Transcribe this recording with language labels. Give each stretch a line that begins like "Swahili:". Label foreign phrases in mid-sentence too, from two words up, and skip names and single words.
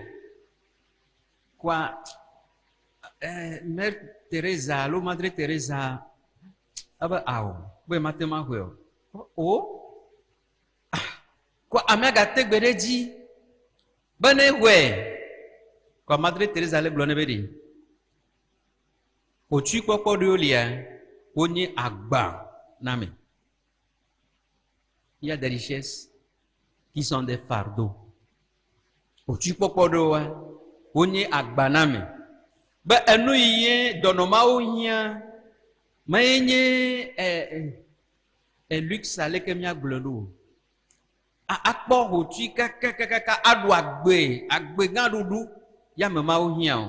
Ewe: Kɔa Mère Teresa alo Madre Teresa ebe awɔ be mate ma hɔe o. Kɔa amea gate gbe ɖe dzi be ne hɔe. Kɔa Madre Teresa le gblɔ ne be ɖe otsui kpɔkpɔ ɖewo lia wonye agba na me.
French: Il y a des richesses qui sont des fardeaux.
Ewe: Otsui kpɔkpɔ ɖewoa wonye agba na me. Be enu yi nye dɔnɔmawo hiã Mais nye luxe ale ke mia gblendo. Akpɔ hotui kakakaka adu agbe gã ɖuɖu ya me mawo hiã o.